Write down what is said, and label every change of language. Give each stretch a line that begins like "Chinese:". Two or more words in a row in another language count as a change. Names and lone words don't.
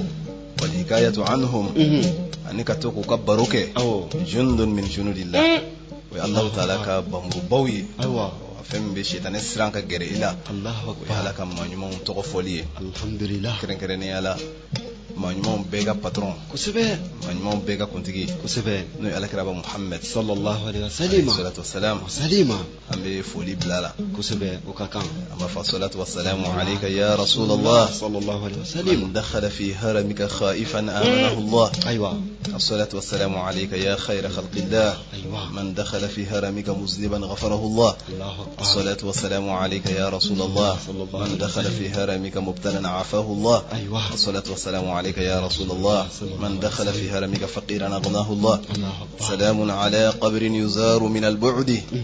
Arabic: والحكاية عنهم
Bambara: ani ka to k'u ka baro kɛ
Arabic: جند من جنود الله
Bambara: o ye
Arabic: الله تعالى
Bambara: ka bangubaw ye fɛn min bɛ sitani siran ka gɛrɛ i la o ye Ala ka maa ɲumanw tɔgɔ fɔli ye alhamdulillah kɛrɛnkɛrɛnnenya la maa ɲumanw bɛɛ ka patron kosɛbɛ maa ɲumanw bɛɛ ka kuntigi kosɛbɛ n'o ye alakiraba Muhammad
Arabic: صلى الله عليه وسلم الصلاة والسلام
Bambara: an bɛ foli bila la kosɛbɛ o ka kan an b'a fɔ
Arabic: الصلاة والسلام عليك يا رسول الله صلى الله عليه وسلم من دخل في حرمك خائفا أمنه الله
Bambara: aywa
Arabic: الصلاة والسلام عليك يا خير خلق الله من دخل في هرمك مذنبا غفره الله الصلاة والسلام عليك يا رسول الله من دخل في هرمك مبتلا عافاه الله الصلاة والسلام عليك يا رسول الله من دخل في هرمك فقيرا أغناه الله سلام على قبر يزار من البعد